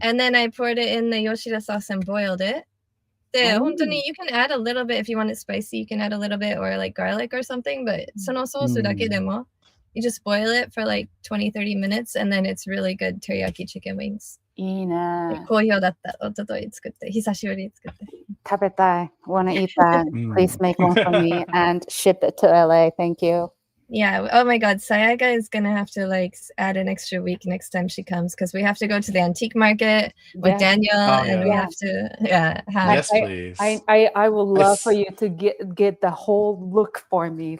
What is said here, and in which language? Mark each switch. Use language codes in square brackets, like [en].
[en] And then I poured it in the Yoshida sauce and boiled it. You can add a little bit if you want it spicy, you can add a little bit or like garlic or something, but [ja] そのソースだけでも [en] you just boil it for like 20-30 minutes and then it's really good teriyaki chicken wings. [ja] いいね。好評だった。一昨日作って、久しぶりに作って。食べたい。 [en] Wanna eat that? Please make one for me and ship it to LA. Thank you. Yeah. Oh my God. Sayaka is going to have to like add an extra week next time she comes because we have to go to the antique market with Daniel and we have to have. Yes, please. I would love for you to get the whole look for me.